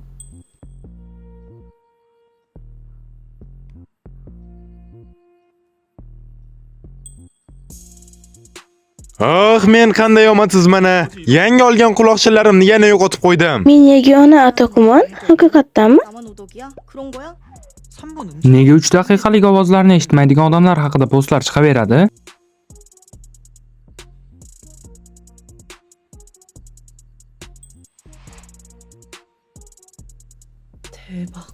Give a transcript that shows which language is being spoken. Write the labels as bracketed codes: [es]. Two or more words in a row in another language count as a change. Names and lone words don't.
[uz] Ah, men qanday omadsizman-a. Yangi olgan quloqchinlarimni yana yo'qotib qo'ydim. Men yagona Atakumon, haqiqatdanmi? [ko] 나만 오덕이야? 그런 거야? 3분 [uz] Nega 3 daqiqalik ovozlarni eshitmaydigan odamlar haqida postlar chiqaveradi? [ko] 대박.